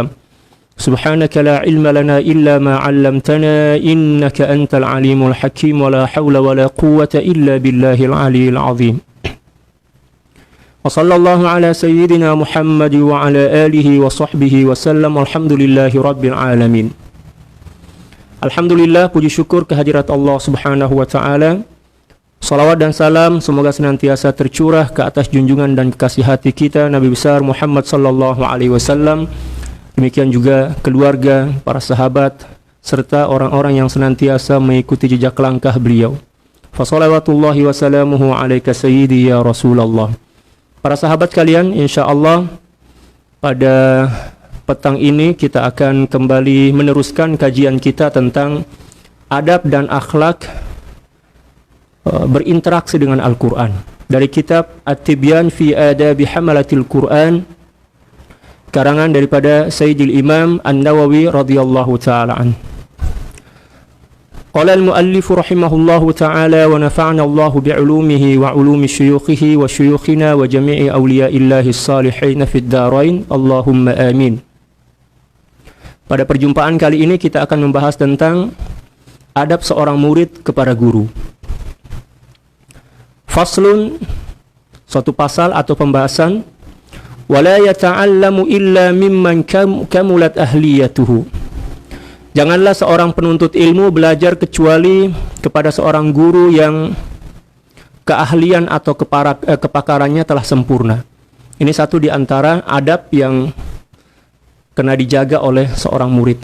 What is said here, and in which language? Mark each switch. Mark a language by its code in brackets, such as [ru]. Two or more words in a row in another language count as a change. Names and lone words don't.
[ar] سبحانك لا علم لنا إلا ما علمتنا إنك أنت العليم الحكيم ولا حول ولا قوة إلا بالله العلي العظيم. وصلى الله على سيدنا محمد وعلى آله وصحبه وسلم. الحمد لله رب العالمين. [ms] Alhamdulillah, puji syukur kehadirat Allah [ar] سبحانه وتعالى. [ms] Salawat dan salam semoga senantiasa tercurah ke atas junjungan dan kekasih hati kita Nabi besar Muhammad [ar] صلى الله عليه وسلم. [ms] Demikian juga keluarga, para sahabat, serta orang-orang yang senantiasa mengikuti jejak langkah beliau. [ar] فصلوات الله وسلامه عليك سيدي يا رسول الله. [ms] Para sahabat kalian, insyaAllah pada petang ini kita akan kembali meneruskan kajian kita tentang adab dan akhlak berinteraksi dengan Al-Quran. Dari kitab At-Tibyan fi Adabi Hamalatil Quran, karangan daripada Sayyidil Imam An-Nawawi [ar] رضي الله تعالى عنه. قال المؤلف رحمه الله تعالى ونفعنا الله بعلومه وعلوم شيوخه وشيوخنا وجميع أولياء الله الصالحين في الدارين. اللهم آمين. [ms] Pada perjumpaan kali ini kita akan membahas tentang adab seorang murid kepada guru. Faslun, suatu pasal atau pembahasan. [ar] وَلَا يَتَعَلَّمُ إِلَّا مِمَّنْ كَمُلَتْ أَهْلِيَتُهُ. [ms] Janganlah seorang penuntut ilmu belajar kecuali kepada seorang guru yang keahlian atau kepakarannya telah sempurna. Ini satu di antara adab yang kena dijaga oleh seorang murid.